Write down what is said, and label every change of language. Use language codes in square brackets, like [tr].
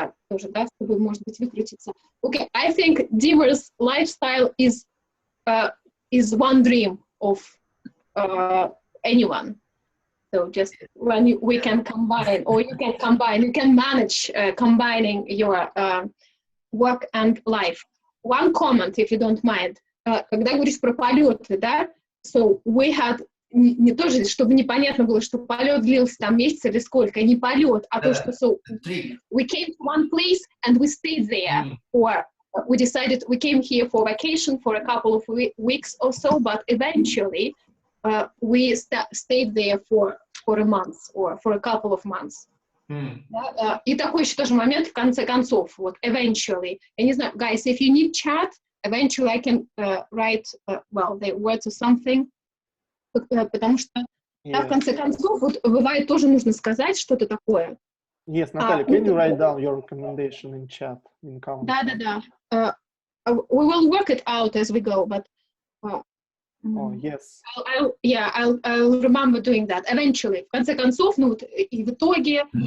[ru] Тоже, да, чтобы, может быть, выкрутиться. [en] Okay, I think diverse lifestyle is one dream of anyone. So just when we can combine, or you can manage combining your work and life. One comment, if you don't mind. [ru] Когда говоришь про полеты, да, [en] so we had, [ru] не тоже, чтобы непонятно было, что полет длился там месяц или сколько, не полет, а то, что [en] so we came to one place and we stayed there, or we decided we came here for vacation for a couple of weeks or so, but eventually we stayed there for a month or for a couple of months. [ru] И такой еще тоже момент в конце концов, вот, eventually. Я не знаю, [en] guys, if you need chat, eventually I can write, well, the words or something, [ru] потому что да, в конце концов, вот, бывает тоже нужно сказать что-то такое. [en] Yes, Natalia, can you write down your recommendation in chat, in comments? [ru] Да. [en] We will work it out as we go, but oh, yes. I'll remember doing that eventually. [ru] В конце концов, ну вот и в итоге.